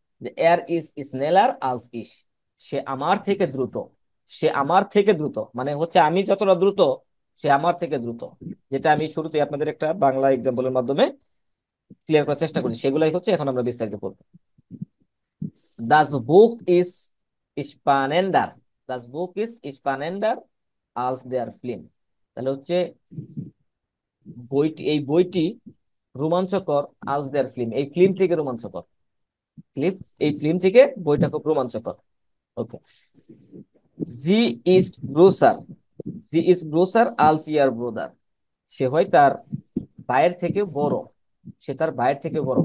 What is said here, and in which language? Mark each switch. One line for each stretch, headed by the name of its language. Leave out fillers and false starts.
Bangla: যে
German: এয়ার ইজ স্নেলার আলস ইস,
Bangla: সে আমার থেকে দ্রুত। সে আমার থেকে দ্রুত মানে হচ্ছে আমি যতটা দ্রুত সে আমার থেকে দ্রুত। যেটা আমি শুরুতে আপনাদের একটা বাংলা এক্সাম্পলের মাধ্যমে ক্লিয়ার করার চেষ্টা করছি, সেগুলাই হচ্ছে এখন আমরা বিস্তারিত করবো।
German: Das Buch ist spannender. Das Buch ist spannender als der Film.
Bangla: তাহলে হচ্ছে বইটি, এই বইটি রোমাঞ্চকর
German: আজ দেয়ার ফিল্ম,
Bangla: এই ফিল্ম থেকে রোমাঞ্চকর। ফিল্ম, এই ফিল্ম থেকে বইটা খুব রোমাঞ্চকর। ওকে,
German: জি ইজ গ্রোসার, জি ইজ গ্রোসার আলস ইয়ার ব্রোদার,
Bangla: সে হয় তার ভাইয়ের থেকে বড়, সে তার ভাইয়ের থেকে বড়।